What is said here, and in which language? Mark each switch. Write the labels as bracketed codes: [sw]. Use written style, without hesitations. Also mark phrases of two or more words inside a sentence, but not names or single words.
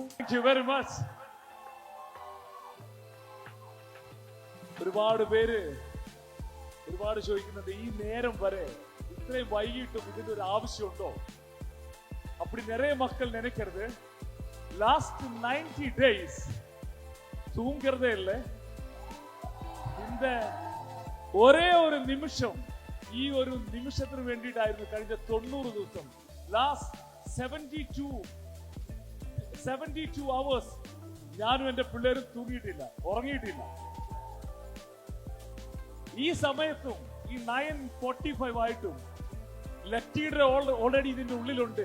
[en] Thank you very much. [ml] ഒരുപാട് പേര് ചോദിക്കുന്നുണ്ട്, ഈ നേരം വരെ ഇത്രയും വൈകിട്ടും ഇതിന്റെ ഒരു ആവശ്യമുണ്ടോ? [ta] அப்படி நிறைய மக்கள் நினைக்கிறது. [en] last 90 days [ta] தூங்குறதே இல்லை. [ml] இந்த ഒരേ ഒരു നിമിഷം, ഈ ഒരു നിമിഷത്തിന് വേണ്ടിയിട്ടായിരുന്നു കഴിഞ്ഞ 90 ദിവസം. [en] last 72 hours [ml] ഞാനും എന്റെ പിള്ളേരും തൂങ്ങിയിട്ടില്ല, ഉറങ്ങിയിട്ടില്ല. ഈ സമയത്തും ഈ 9:45 ആയിട്ടും ലക്കീഡർ ഓൾറെഡി ഇതിന്റെ ഉള്ളിലുണ്ട്.